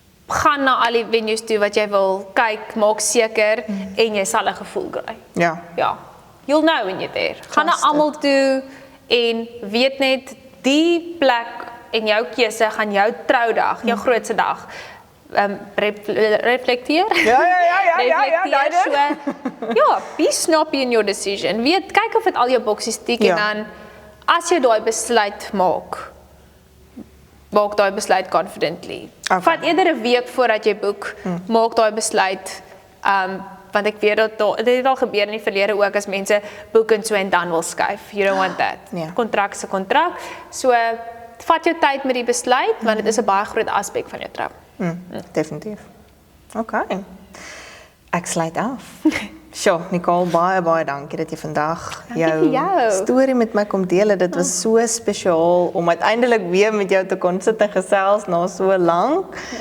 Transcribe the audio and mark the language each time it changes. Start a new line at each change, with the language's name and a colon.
Afrikaans: Gaan na al die venues toe wat jy wil kyk, maak seker en jy sal 'n gevoel kry. Ja. Ja.
English: You'll know when you're there.
Afrikaans: Gaan na
English: Trust it.
Afrikaans: almal toe en weet net die plek en jou keuse gaan jou troudag, jou grootste dag reflekteer. Ja, Reflekteer so.
English: Ja, be snappy in your decision.
Afrikaans: Weet, kyk of dit al jou boksies tik Ja. en dan as jy daai besluit maak daai besluit confidently. Okay. Vat eerder 'n week voordat jy boek, maak daai besluit. Want ek weet dat dit het al gebeur in die verlede ook as mense boek en so en dan wil skuif.
English: You don't want that.
Afrikaans: Nee. Kontrak se kontrak. So vat jou tyd met die besluit want dit is 'n baie groot aspek van jou trou. Definitief. Okay. Ek sluit af. Sjoe, Nicole, baie dankie dat jy vandag Dankie vir jou. storie met my kom deel. Dit was so spesiaal om uiteindelik weer met jou te kon sit en gesels na so lank.